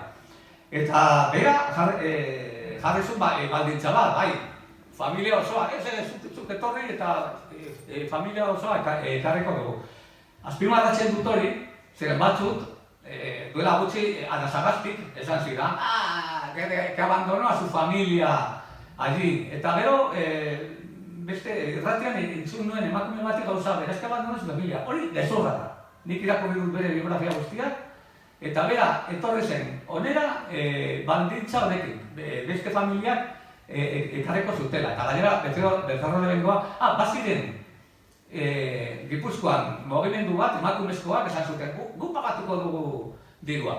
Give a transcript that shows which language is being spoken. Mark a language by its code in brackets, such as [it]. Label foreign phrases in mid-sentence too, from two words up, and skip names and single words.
[eu] Eta bera jarri zuen baldintza bat, bai, familia osoa, zuk etorri eta familia osoa ekarriko dugu. Azpimarratzen dut hori, ziren batzuk, duela gutxi Anasagaztik esan zidan, [es] que abandonó a su familia allí. [eu] Eta gero, beste irratian entzun nuen emakume batek gauza, beraz [es] que abandonó a su familia. [eu] Hori gezurra da. Nik irakurri dut bere biografia guztiak, eta bera, etorri zen, onera baldintza honekin, beste familiak ekarreko zutela. Eta gainera, Becerro de Bengoa, baziren, Gipuzkoan mugimendu bat, emakumezkoak esan zuten, gu pagatuko dugu dirua.